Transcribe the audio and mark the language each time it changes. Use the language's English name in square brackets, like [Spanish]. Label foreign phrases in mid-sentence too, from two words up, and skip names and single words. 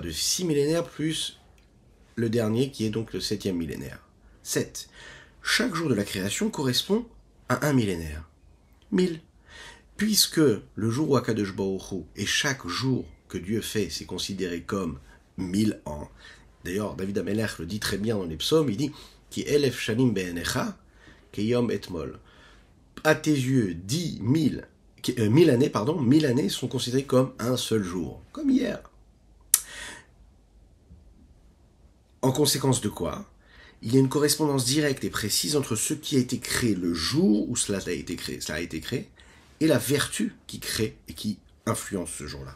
[French] De 6 millénaires plus le dernier qui est donc le 7e millénaire. 7. Chaque jour de la création correspond à un millénaire. 1000. Puisque le jour où [Hebrew] הקדוש ברוך הוא [French] et chaque jour que Dieu fait, c'est considéré comme 1000 ans. D'ailleurs, David Amelech le dit très bien dans les psaumes, il dit [Hebrew] כי אלף שנים בעיניך, כיום אתמול. [French] À tes yeux, 10 000 années sont considérées comme un seul jour, comme hier. En conséquence de quoi, il y a une correspondance directe et précise entre ce qui a été créé le jour où cela a été créé, et la vertu qui crée et qui influence ce jour-là.